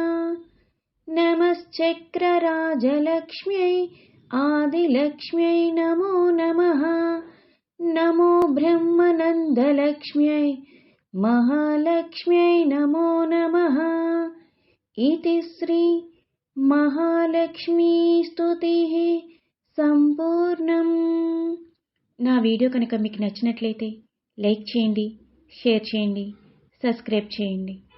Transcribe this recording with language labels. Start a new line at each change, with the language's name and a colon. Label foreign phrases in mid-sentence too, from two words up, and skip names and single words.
Sanskrit: नमश्चक्रराजलक्ष्म्यै आदिलक्ष्म्यै नमो नमः। नमो ब्रह्मानन्दलक्ष्म्यै महालक्ष्म्यै नमो नमः। इति श्री महालक्ष्मी స్తుతిః సంపూర్ణం.
Telugu: నా వీడియో కనుక మీకు నచ్చినట్లయితే లైక్ చేయండి, షేర్ చేయండి, సబ్స్క్రైబ్ చేయండి.